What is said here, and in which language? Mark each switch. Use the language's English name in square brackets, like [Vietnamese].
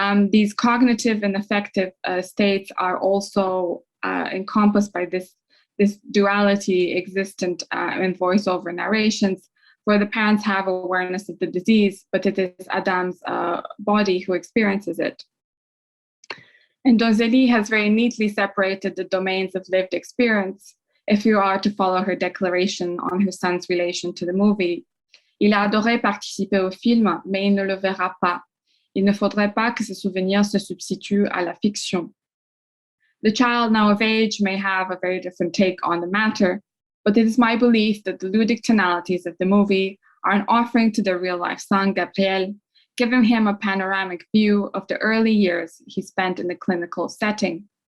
[English] These cognitive and affective states are also encompassed by this duality existent in voiceover narrations, where the parents have awareness of the disease, but it is Adam's body who experiences it. And Gentilly has very neatly separated the domains of lived experience, if you are to follow her declaration on her son's relation to the movie. [French] Il a adoré participer au film, mais il ne le verra pas. Il ne faudrait pas que ce souvenir se substitue à la fiction. [English] The child, now of age, may have a very different take on the matter, but it is my belief that the ludic tonalities of the movie are an offering to the real-life son, Gabriel, giving him a panoramic view of the early years he spent in the clinical setting.